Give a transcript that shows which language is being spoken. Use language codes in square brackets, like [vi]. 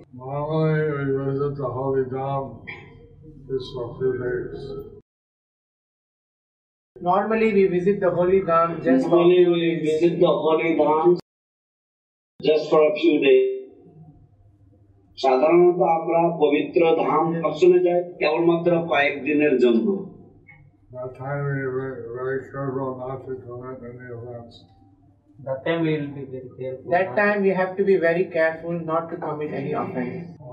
[en] Normally we visit the holy dham just for a few days. Normally we visit the holy dham just for a few days. Visit the holy dham just for a few days. [bn] সাধারণত আমরা পবিত্র ধাম দর্শনে যাই কেবলমাত্র কয়েকদিনের জন্য। [en] That time we are very careful not to commit any offense. That time we will be very careful. That time we have to be very careful not to commit any offense.